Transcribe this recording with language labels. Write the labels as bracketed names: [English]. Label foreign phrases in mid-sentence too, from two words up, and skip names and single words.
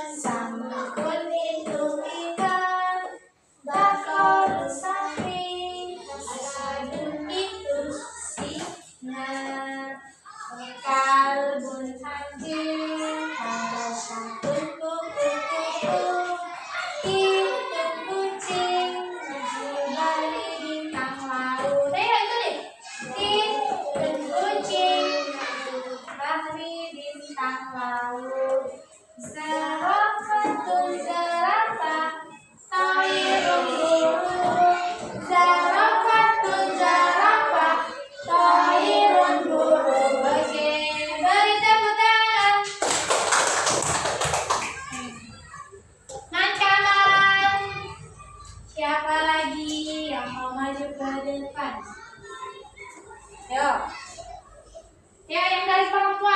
[Indonesian] Samakun itu ikan, bakor sapi, asadun itu singa, kalbun anjing, karosyatun kupu-kupu, kitun kucing, [Arabic] نجم البحر [Indonesian] bintang laut. Ayo itu deh. Kitun kucing, [Arabic] نجم البحر [Indonesian] bintang laut, zarafatun zarafah, tairun burung, zarafatun zarafah, tairun burung. Oke, beri tepuk tangan. Kanan. Siapa lagi yang mau maju ke depan? Ayo. Ya, yang dari perempuan.